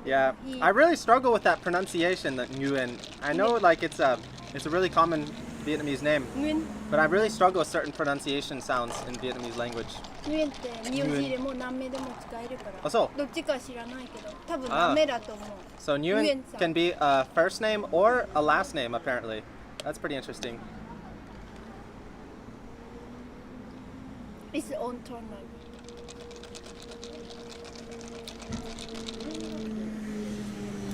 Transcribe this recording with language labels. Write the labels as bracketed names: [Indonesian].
[English] Yeah, I really struggle with that pronunciation, that Nguyen. I know like it's a really common Vietnamese name, but I really struggle with certain pronunciation sounds in Vietnamese language. [Japanese] Nguyen って名字でも何名でも使えるから。あ、そう。どっちか知らないけど、多分何名だと思う。 [English] So Nguyen can be a first name or a last name apparently. That's pretty interesting. It's on turn now.